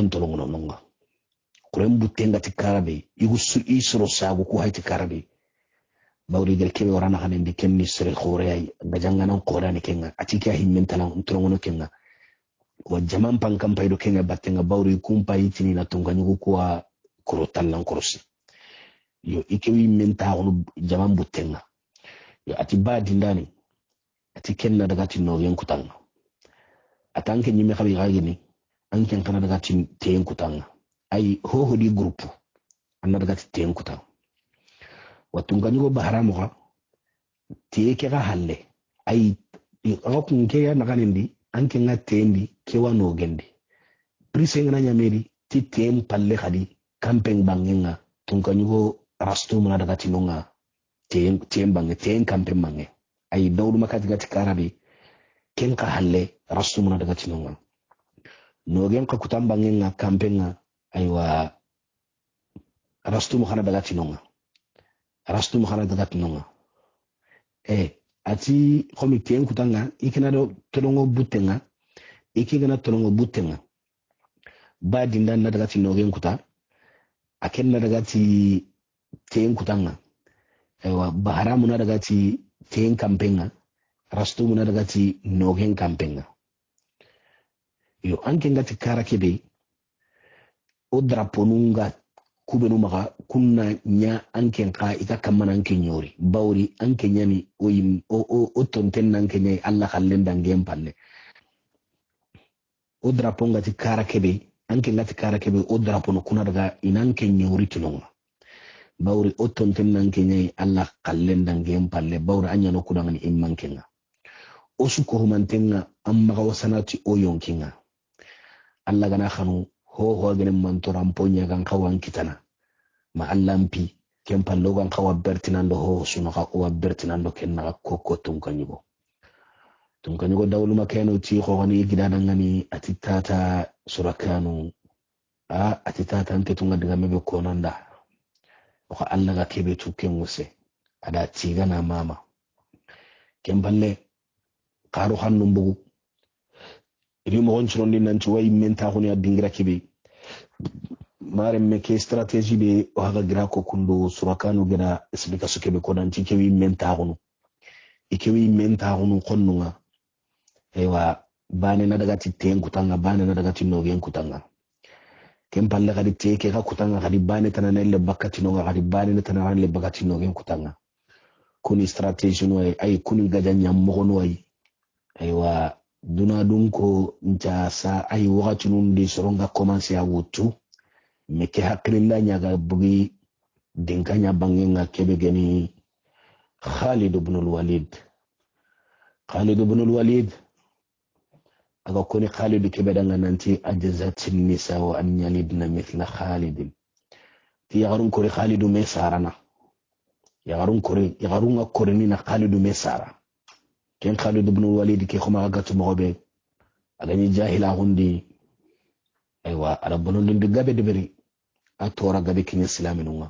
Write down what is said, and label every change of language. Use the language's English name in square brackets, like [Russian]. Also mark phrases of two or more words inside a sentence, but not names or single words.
[Buduma] antolongo nonga kuren butenga tikarabe igusu isro sagu ku hayti karabe bawri gel kebe warana kane ndi kenni sere khore ay gajanga nan qorani kenga ati ka himmentala ntolongo kenga wa jaman pankam paydo kenga battenga bawri kumpa yitini na tunga nyugo kwa kurotan nan korosi yo ikewi menta onu jaman butenga yo ati badi ndani ati kenna daga tinno yenkutanga atanke nyime khabi gagini anken kana daga tin teyenkutanga ay ho di groupe anna daga teyenkutanga watunga nyugo baharamu ga tiyeke ga halle ay akon ke ya naganindi anke nga tendi ke wano gendi prise ngana nyameri ti tem palle khadi camping bangenga tunga nyugo rastu mana daga tinonga tem bange tem camping bange ay dawdu makati gati karabi ken ka halle rastu mana daga tinonga no gen ka kutam bangenga campenga aywa rastu mo khana daga tinonga ati khomi tem kutanga ikina do tolongo butenga ikigana tolongo butenga ba dinda na daga tinno gen kuta aken na daga ti tem kutanga aywa baharamu na daga ti tem kampenga rastu muna daga ti nogen kampenga yo anke ngati kara kebe o draponunga kubenu maka kunna nya anke ka ita kamana anke nyori bawri anke nyani o tonten nanke nyai alla khallen dangem palle o draponga ti kara kebe anke ngati kara kebe o drapono kuna daga inanke nyori tinonga bawri o tonten nanke nyai alla khallen dangem palle bawri anya no kudangani immankenga o suko humantenga amma ga wasanati o yonkinga alla gana khanu ho gane mantoran ponya gan kawan kitana ma allampi ken pallo gan kawa bertinando ho suno ka o bertinando ken na kokko tunkanyugo dawlu makeno ti ko woni gidana ngani atitata surakanu atitata ante tunga daga mebe konanda ko alla ga kebe tuken wuse ada tigana mama ken balle qaru hannum bugu iri mo gonchirondi nanti way menta ko ni adingira kibe mare meke strategy be o haga gira ko kundo surakanu gina explica so kebe ko nanti kewi menta ko konnunga ewa bane na daga titen kutanga bane na daga tinno gen kutanga kem palle kadi teke ka kutanga kadi bane tanane le bakati no kadi bane na tanane le bakati no gen kutanga kuni strategy no ay kuni gajanya mo no ay aywa duna dunko nta sa ay wakati nundi soronga commencer ya wutu meke hakrilla nyaga bugi dinkanya bangenga kebe geni Khalid ibn al-Walid aga koni Khalid kebe danga nanti [Arabic] أعجزت نساء و أن يلدن مثل خالد [Buduma] ti yagarun kori Khalid me sarana yagarun kori ni na Khalid me sara ken Khalid ibn al-Walid ke khoma gatu mobe agani jahila gundi aywa arabunu ndi gabe deberi atora gabe kin islaminunga